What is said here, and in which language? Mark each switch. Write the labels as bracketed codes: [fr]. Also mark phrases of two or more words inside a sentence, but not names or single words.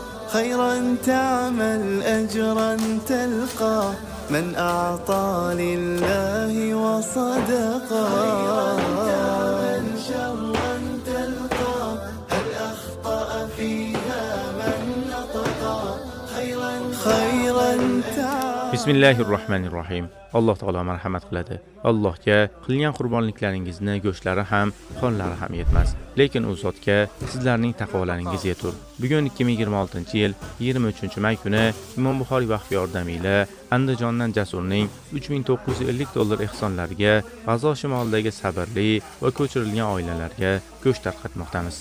[ar] خيرا تعمل أجرا تلقى، من أعطى لله وصدقا. خيرا تعمل شرا تلقى، هل أخطأ فيها من نطقا؟ خيرا تعمل. [uz] Bismillahirrohmanirrohim. Alloh taolo marhamat qiladi. Allohga qilgan qurbonliklaringizni go'shtlari ham, qonlari ham yetmas. Lekin u zotga sizlarning taqvolaringiz yetur. Bugun 2026-yil 23-may kuni Imom Buxoriy vaqfi yordamiyla Andijondan Jasurning $3950 ehsonlariga, G'azo shimolidagi sabrli va ko'chirilgan oilalarga go'sht tarqatmoqdamiz.